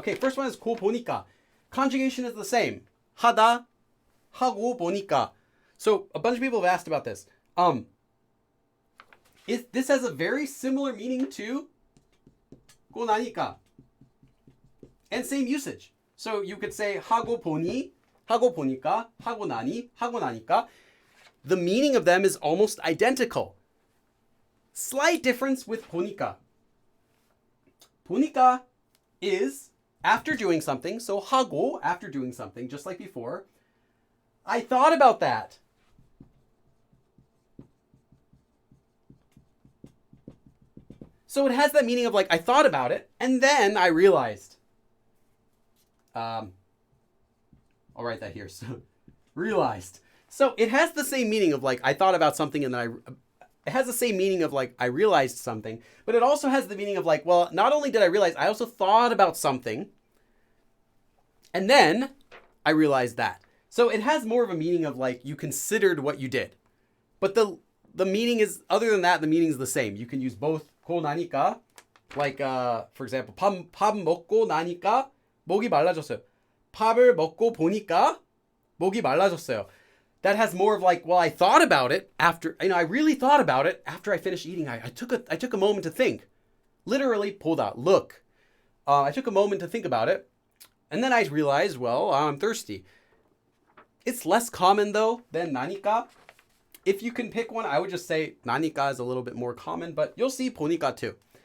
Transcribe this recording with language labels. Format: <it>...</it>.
<en>Okay, first one is</en> <ko>고 보니까.</ko> <en>Conjugation is the same.</en> <ko>하다, 하고 보니까.</ko> <en>So a bunch of people have asked about this. This has a very similar meaning to</en> <ko>고 나니까,</ko> <en>and same usage. So you could say</en> <ko>하고 보니, 하고 보니까, 하고 나니, 하고 나니까.</ko> <en>The meaning of them is almost identical. Slight difference with</en> <ko>보니까. 보니까</ko> <en>is after doing something. So 하고, after doing something, just like before. I thought about that. So it has that meaning of like, I thought about it, and then I realized. I'll write that here. So, realized. So it has the same meaning of like, I thought about something and then it has the same meaning of like, I realized something, but it also has the meaning of like, well, not only did I realize, I also thought about something, and then I realized that. So it has more of a meaning of like, you considered what you did. But the meaning is, other than that, the meaning is the same. You can use both</en> <ko>고 나니까,</ko> <en>like, for example,</en> <ko>밥 먹고 나니까 목이 말라졌어요. 밥을 먹고 보니까 목이 말라졌어요.</ko> <en>That has more of like, well, I thought about it after, I really thought about it after I finished eating. I took a moment to think. Literally, 보다, look. I took a moment to think about it. And then I realized, well, I'm thirsty. It's less common though than</en> <ko>나니까.</ko> <en>If you can pick one, I would just say 나니까 is a little bit more common, but you'll see</en> <ko>보니까</ko> <en>too.</en>